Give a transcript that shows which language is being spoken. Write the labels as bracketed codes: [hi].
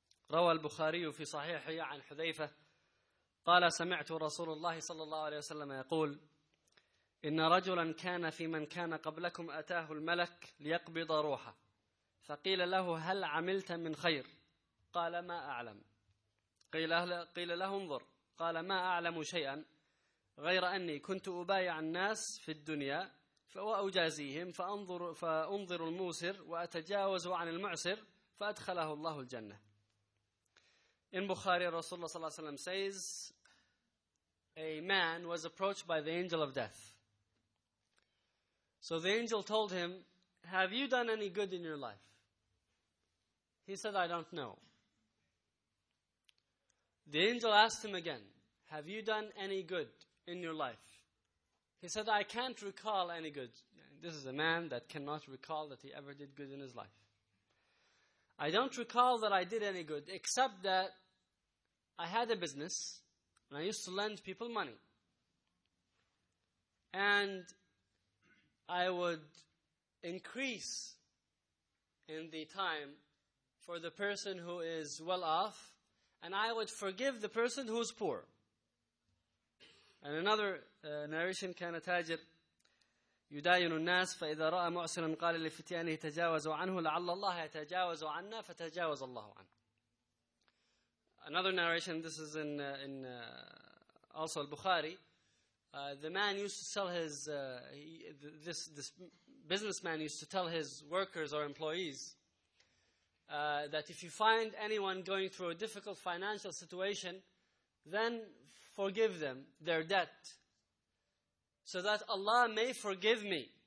[ar] روى البخاري في صحيحه عن حذيفة قال سمعت رسول الله صلى الله عليه وسلم يقول إن رجلا كان في من كان قبلكم أتاه الملك ليقبض روحه فقيل له هل عملت من خير قال ما أعلم قيل له انظر قال ما أعلم شيئا غير أني كنت أبايع الناس في الدنيا وأجازيهم فأنظر الموسر وأتجاوز عن المعسر فأدخله الله الجنة. [en] In Bukhari, Rasulullah ﷺ says, a man was approached by the angel of death. So the angel told him, have you done any good in your life? He said, I don't know. The angel asked him again, have you done any good in your life? He said, I can't recall any good. This is a man that cannot recall that he ever did good in his life. I don't recall that I did any good, except that I had a business, and I used to lend people money. And I would increase in the time for the person who is well off, and I would forgive the person who is poor. [ar] And another narration, كان تاجر يداين الناس فإذا رأى معسرا قال لفتيانه تجاوزوا عنه لعل الله يتجاوز عنا فتجاوز الله عنه. [en] Another narration, this is in also al-Bukhari. The man used to sell his, this businessman used to tell his workers or employees that if you find anyone going through a difficult financial situation, then forgive them their debt so that Allah may forgive me.